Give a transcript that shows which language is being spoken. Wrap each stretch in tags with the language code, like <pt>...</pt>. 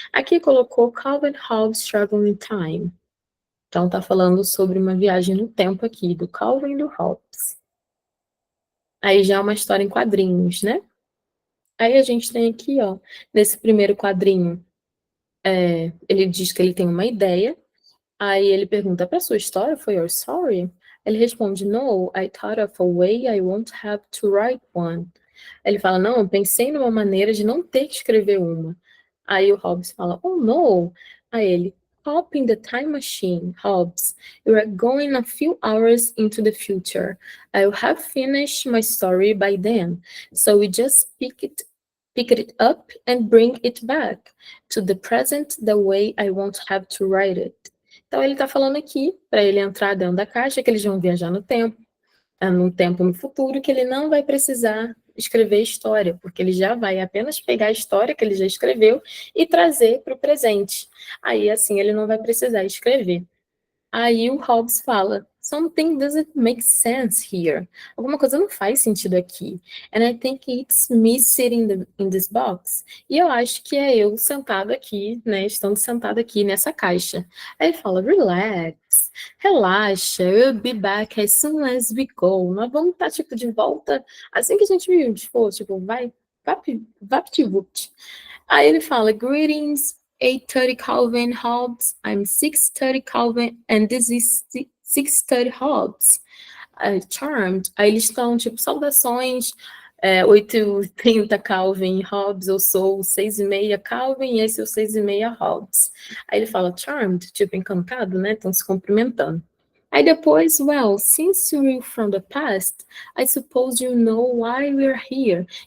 <pt>Aqui colocou Calvin Hobbes Traveling Time. Então, está falando sobre uma viagem no tempo aqui, do Calvin e do Hobbes. Aí já é uma história em quadrinhos, né? Aí a gente tem aqui, ó, nesse primeiro quadrinho, ele diz que ele tem uma ideia. Aí ele pergunta, para sua história, foi</pt> <en>your story?</en> <pt>Ele responde,</pt> <en>no, I thought of a way I won't have to write one.</en> <pt>Ele fala, não, eu pensei numa maneira de não ter que escrever uma. Aí o Hobbes fala,</pt> <en>oh no.</en> <pt>Aí ele,</pt> <en>hop in the time machine, Hobbes. You are going a few hours into the future. I'll have finished my story by then. So we just pick it up and bring it back to the present the way I won't have to write it.</en> <pt>Então ele está falando aqui, para ele entrar dentro da caixa, que eles vão viajar no tempo no futuro, que ele não vai precisar escrever história, porque ele já vai apenas pegar a história que ele já escreveu e trazer para o presente. Aí, assim, ele não vai precisar escrever. Aí o Hobbes fala,</pt> <en>something doesn't make sense here.</en> <pt>Alguma coisa não faz sentido aqui.</pt> <en>And I think it's me sitting in this box.</en> <pt>E eu acho que é eu sentado aqui, né, estando sentado aqui nessa caixa. Aí ele fala,</pt> <en>relax,</en> <pt>relaxa,</pt> <en>we'll be back as soon as we go.</en> <pt>Nós vamos estar, tipo, de volta assim que a gente for, tipo, vai, vapt-vupt. Aí ele fala,</pt> <en>greetings, 8:30 Calvin Hobbes, I'm 6:30 Calvin, and this is 6:30 Hobbes. Charmed.</en> <pt>Aí eles estão, tipo, saudações, 8:30 Calvin Hobbes, eu sou 6:30 Calvin, e esse é o 6:30 Hobbes. Aí ele fala,</pt> <en>charmed,</en> <pt>tipo, encantado, né? Estão se cumprimentando. Aí depois,</pt> <en>well, since you're from the past, I suppose you know why we're here.</en>